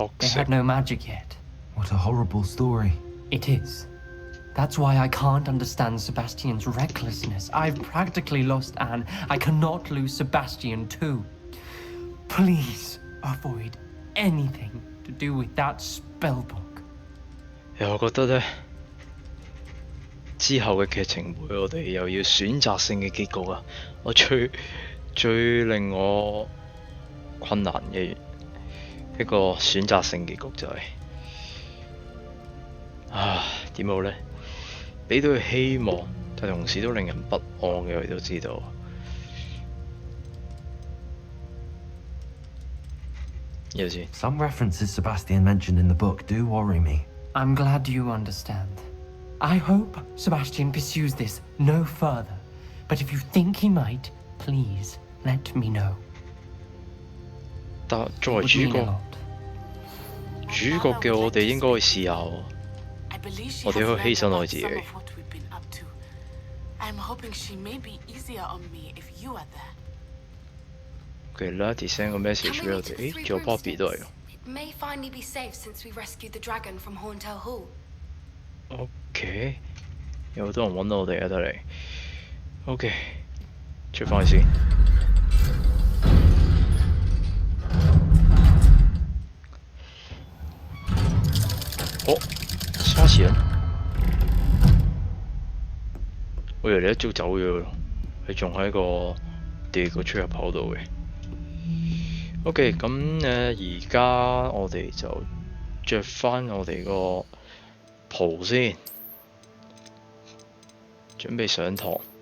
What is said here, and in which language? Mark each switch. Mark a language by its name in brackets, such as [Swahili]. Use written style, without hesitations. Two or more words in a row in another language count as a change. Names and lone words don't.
[English] had no magic yet, What a horrible story. It is. That's why I can't understand Sebastian's recklessness. I've practically lost Anne. I cannot lose Sebastian too. Please avoid anything to do with that spellbook. [Cantonese] 我覺得呢，之後嘅劇情會我哋又要選擇性嘅結局啊！我最令我困難嘅一個選擇性結局就係、點好呢？俾到佢希望，但同時都令人不安嘅，我哋都知道。有先。 [English] Some references Sebastian mentioned in the book do worry me. I'm glad you understand. I hope Sebastian pursues this no further. But if you think he might, please let me know. [Cantonese] 但作為 [English] Would [Cantonese] 主 [English] mean a [Cantonese] 角， [English] lot. [Cantonese] 主角嘅我哋應該去試下喎。 [English] I believe she [Cantonese] 我哋 [English] has [Cantonese] 可以犧 [English] learned [Cantonese] 牲我 [English] about [Cantonese] 自己。 [English] some of what we've been up to. I'm hoping she may be easier on me if you are there. [Cantonese] OK 啦，send 個 message 俾我哋。誒，仲有 Bobby 都係喎。 [English] It may finally be safe since we rescued the dragon from Horntail Hall. [Cantonese] OK，有好多人揾我哋啊，得嚟。OK，出翻去先。哦，沙士人，我以為你一早走咗咯，你仲喺個地個出入口度嘅。OK，咁而家我哋就着翻我哋個袍先，準備上堂。